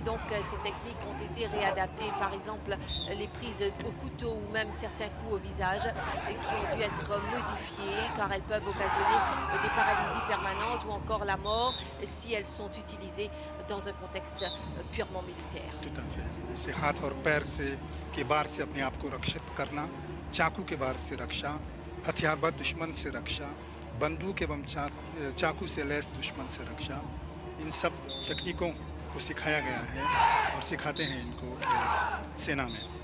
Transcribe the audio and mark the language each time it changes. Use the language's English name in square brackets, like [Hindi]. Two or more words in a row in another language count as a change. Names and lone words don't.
[French] Donc ces techniques ont été réadaptées, par exemple les prises au couteau ou même certains coups au visage qui ont dû être modifiées car elles peuvent occasionner des paralysies permanentes ou encore la mort si elles sont utilisées dans un contexte purement militaire. Tout à fait. [Hindi] C'est हाथ और पैर से के वार से अपने आप को रक्षित करना, चाकू के वार से रक्षा, हथियारबंद दुश्मन से रक्षा, बंदूक एवं चाकू से लैस दुश्मन से रक्षा, इन सब तकनीकों को सिखाया गया है और सिखाते हैं इनको सेना में.